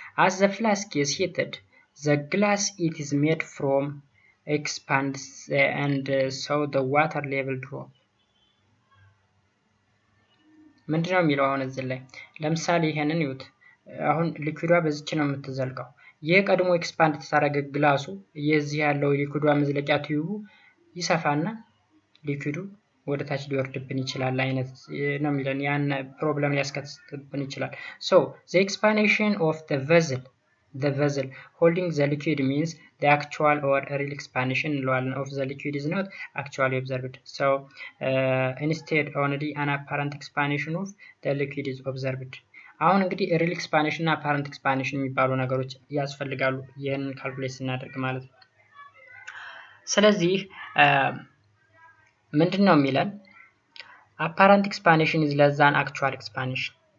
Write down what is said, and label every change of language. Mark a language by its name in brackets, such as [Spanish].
[English] As the flask is heated, the glass it is made from expands and so the water level drop. [Amharic] ምንድነው የሚለው አሁን እዚህ ላይ ለምሳሌ ይሄንን ይዩት። አሁን ሊኩዊዷ በዚች ነው የምትዘልቀው። ይሄ ቀድሞ ኤክስፓንድ ተደረገ ግላሱ የዚህ ያለው ሊኩዊዷ መዝለቂያ ቲዩቡ ይሰፋና ሊኩዊዱ ወደ ታች ሊወርድብን ይችላል አይነት ነው የሚለን። ያን ፕሮብለም ሊያስከትልብን ይችላል። [English] so the expansion of the vessel holding the liquid means the actual or real expansion of the liquid is not actually observed. so instead only an apparent expansion of the liquid is observed. [Amharic] አሁን እንግዲህ ሪል ኤክስፓንሽን እና አፓረንት ኤክስፓንሽን የሚባሉ ነገሮች ያስፈልጋሉ ይሄንን ካልኩሌት ስናደርግ ማለት ነው። ስለዚህ ምንድነው የሚለን? [English] apparent expansion is less than actual expansion.